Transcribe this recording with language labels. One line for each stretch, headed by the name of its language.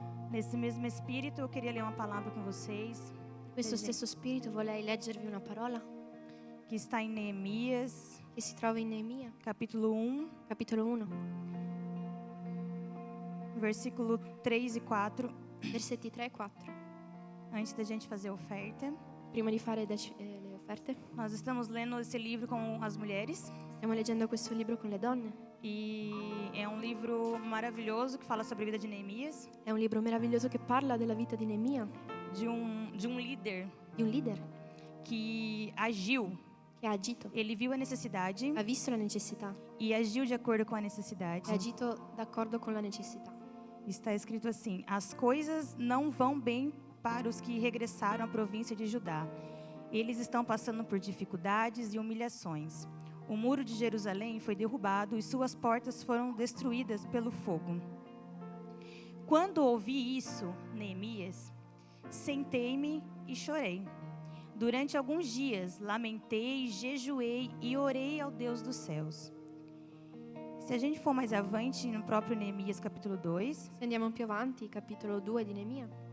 Portuguese: Nesse mesmo espírito, eu queria ler uma palavra com vocês,
Italian: Questo stesso spirito vorrei leggervi una parola
Portuguese: que está em Neemias,
Italian: che si trova in Neemia,
Portuguese: capítulo 1,
Italian: capitolo 1,
Portuguese: versículo 3 e 4.
Italian: versetti 3 e 4.
Portuguese: Antes da gente fazer a oferta,
Italian: Prima di fare le offerte,
Portuguese: nós estamos lendo esse livro com as mulheres.
Italian: stiamo leggendo questo libro con le donne.
Portuguese: E é um livro maravilhoso que fala sobre a vida de Neemias,
Italian: È un libro meraviglioso che parla della vita di Neemia,
Portuguese: de um líder
Italian: di un leader
Portuguese: que agiu.
Italian: che ha agito,
Portuguese: Ele viu a necessidade
Italian: ha visto la necessità,
Portuguese: e agiu de acordo com a necessidade.
Italian: ha agito d'accordo con la necessità.
Portuguese: Está escrito assim: as coisas não vão bem para os que regressaram à província de Judá. Eles estão passando por dificuldades e humilhações. O muro de Jerusalém foi derrubado e suas portas foram destruídas pelo fogo. Quando ouvi isso, Neemias, sentei-me e chorei. Durante alguns dias, lamentei, jejuei e orei ao Deus dos céus. Se a gente for mais avante, no próprio Neemias capítulo 2,
Italian: Se andiamo più avanti, capitolo 2 di Neemia,